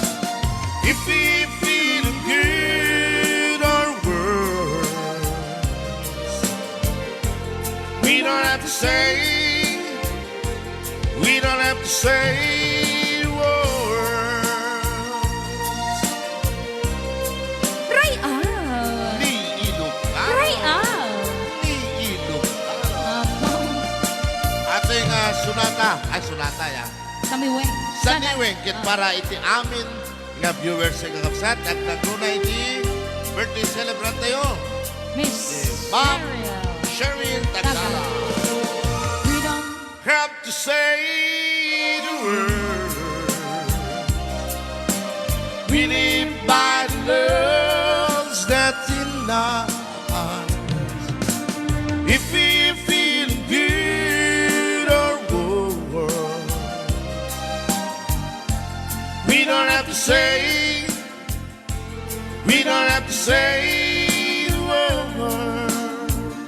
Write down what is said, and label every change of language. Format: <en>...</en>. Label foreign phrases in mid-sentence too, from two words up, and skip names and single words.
<en>If we feel good or worse, we don't have to say, we don't have to say words. Right on.</en> <ilo>Ni Ilocano.</ilo> <en>Right on.</en> <ilo>Ni Ilocano. Ating sunata ya. Samiweng. Sa niweng, kit para iti amin nga viewers sa kakapsat at naguna iti birthday celebrant tayo. Miss Ma'am Cheryl. Cheryl Tagala.</ilo> <en>We don't Have to say the word. We live by the loves that's in our hearts. If we feel good or worse, we don't have to say, we don't have to say the words.</en>